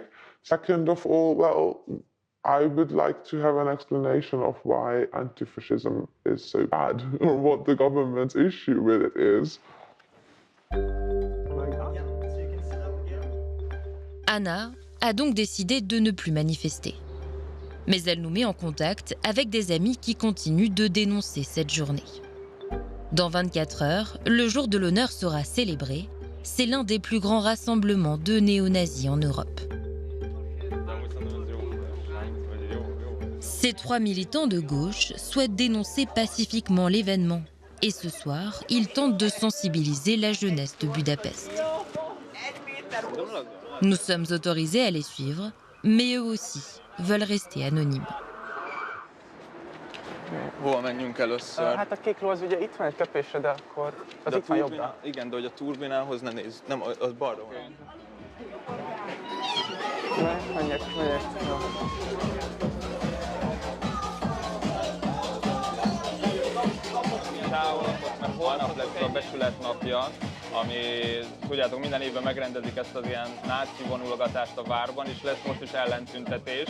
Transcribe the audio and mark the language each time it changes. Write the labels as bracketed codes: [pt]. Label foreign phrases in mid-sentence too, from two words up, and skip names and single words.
[en] Second of all, well, I would like to have an explanation of why anti-fascism is so bad, or what the government's issue with it is. [fr] Anna a donc décidé de ne plus manifester. Mais elle nous met en contact avec des amis qui continuent de dénoncer cette journée. Dans 24 heures, le jour de l'honneur sera célébré. C'est l'un des plus grands rassemblements de néo-nazis en Europe. Ces 3 militants de gauche souhaitent dénoncer pacifiquement l'événement. Et ce soir, ils tentent de sensibiliser la jeunesse de Budapest. Nous sommes autorisés à les suivre, mais eux aussi veulent rester anonymes. [hu] Hol menjünk először? Hát a kékló az ugye itt van egy köpésre, de akkor az itt van jobbra. Igen, de hogy a turbinához ne nézz. Nem, az balra van. Menjek. Jó. Távolodott, mert holnap lesz a Becsület napja, ami, tudjátok, minden évben megrendezik ezt az ilyen náci vonulgatást a várban, és lesz most is ellentüntetés.